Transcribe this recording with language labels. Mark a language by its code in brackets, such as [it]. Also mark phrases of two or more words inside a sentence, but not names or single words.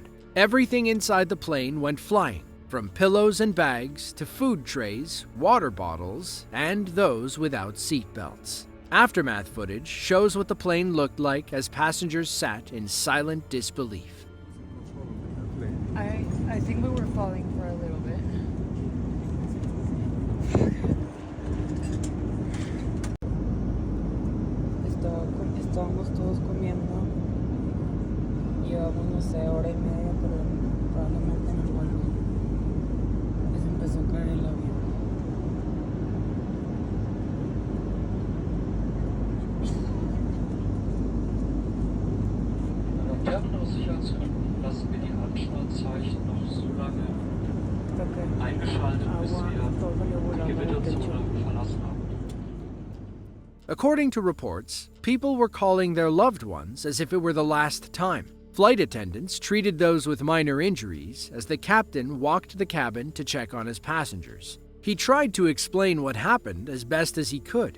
[en] Everything inside the plane went flying, from pillows and bags to food trays, water bottles, and those without seatbelts. Aftermath footage shows what the plane looked like as passengers sat in silent disbelief. I think we were falling for a little bit. [es] Estábamos todos comiendo. Llevamos, no sé, hora y media, pero probablemente no vuelve. Pues empezó a caer el avión. [de] Aus Sicherheitsgründen lassen wir die Anschnallzeichen noch so lange eingeschaltet, bis wir die Gewitterzone verlassen haben. [en] According to reports, people were calling their loved ones as if it were the last time. Flight attendants treated those with minor injuries as the captain walked the cabin to check on his passengers. He tried to explain what happened as best as he could.